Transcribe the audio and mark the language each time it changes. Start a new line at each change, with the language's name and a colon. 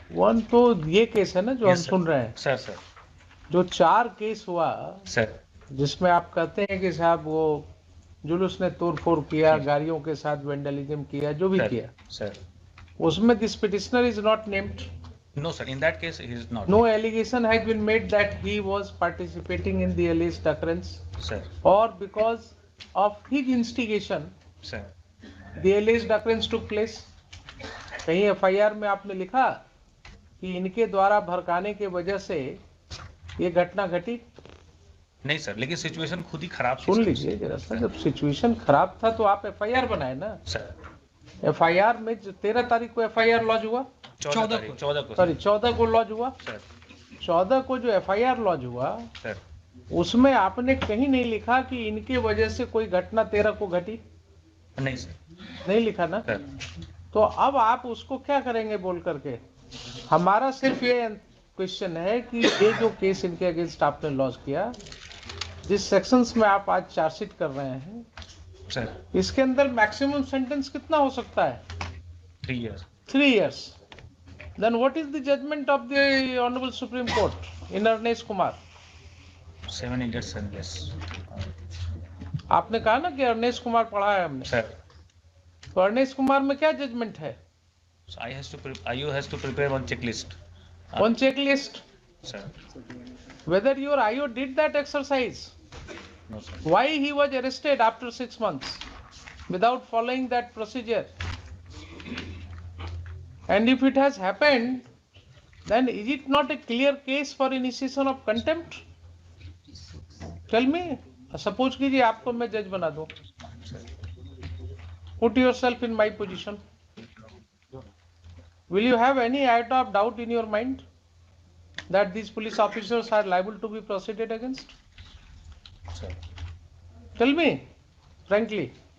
Hindi: One तो ये case है ना जो हम
English: Yes, sir.
Hindi: सुन रहे हैं.
English: sir sir
Hindi: जो 4 केस हुआ
English: sir
Hindi: जिसमें आप कहते हैं कि साहब वो जुलूस ने तोड़-फोड़ किया, जी। गाड़ियों के साथ वेंडलिज्म किया, जो भी
English: sir
Hindi: किया,
English: Sir उसमें this petitioner is not named. No sir, in that case he is not. No allegation has been made that he was participating in the alleged occurrence sir or because of his instigation sir the alleged occurrence took place.
Hindi: कहीं FIR में आपने लिखा कि इनके द्वारा भड़काने के वजह से ये घटना घटी? नहीं सर, लेकिन सिचुएशन खुद ही खराब थी सुन
English: Sir.
Hindi: लीजिए जरा सा, जब सिचुएशन खराब था तो आप एफआईआर बनाए ना.
English: sir
Hindi: एफआईआर में 13 तारीख को एफआईआर लॉन्च हुआ, 14 को सॉरी 14 को लॉन्च हुआ.
English: sir
Hindi: 14 को जो एफआईआर लॉन्च हुआ
English: sir
Hindi: उसमें आपने कहीं नहीं लिखा कि इनके वजह से कोई घटना 13 को घटी, नहीं सर नहीं लिखा ना.
English: sir
Hindi: तो अब आप उसको क्या करेंगे बोल करके? हमारा सिर्फ ये क्वेश्चन है कि ये जो केस इनके अगेंस्ट आपने लॉन्च किया, जिस सेक्शंस में आप आज चार्जशीट कर रहे हैं,
English: sir
Hindi: इसके अंदर मैक्सिमम सेंटेंस कितना हो सकता है?
English: 3 years 3 years. Then what is the judgment of the Honorable Supreme Court in Arnesh Kumar? 7 years and less।
Hindi: आपने कहा ना कि अर्नेश कुमार पढ़ा है हमने,
English: sir
Hindi: तो अर्नेश कुमार में क्या जजमेंट है?
English: IU has to prepare one checklist। On checklist, sir whether your IO did that exercise, no sir why he was arrested after 6 months without following that procedure? And if it has happened, then is it not a clear case for initiation of contempt? Tell me.
Hindi: Suppose कीजिए आपको मैं जज बना दूं.
English: Put yourself in my position. Will you have any iota of doubt in your mind that these police officers are liable to be proceeded against? Sir Tell me, frankly.